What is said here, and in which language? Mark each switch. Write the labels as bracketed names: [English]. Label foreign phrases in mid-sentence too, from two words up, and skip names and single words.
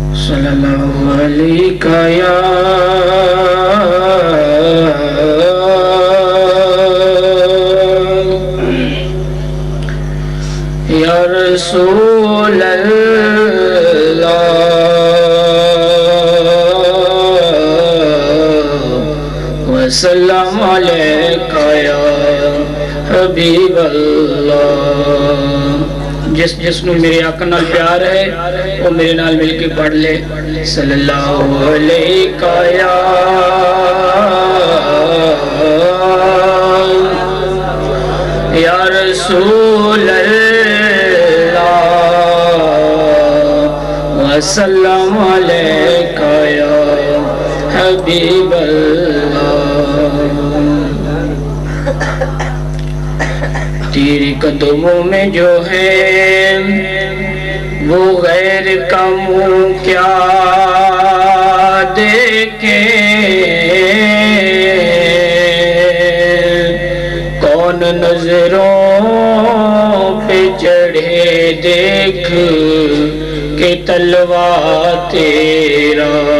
[Arabic] صلى الله عليك يا رسول الله وسلم عليك يا حبيب الله. [Punjabi] جس جس نوں میرے آقا نال پیار ہے وہ میرے نال مل کے پڑھ لے [Arabic] صلى الله عليك يا رسول الله وسلم عليك يا حبيب الله. [Urdu] تیرے قدموں میں جو ہے وہ غیر کا منہ کیا دیکھے، کون نظروں پہ چڑھے دیکھ کے تلوا تیرا.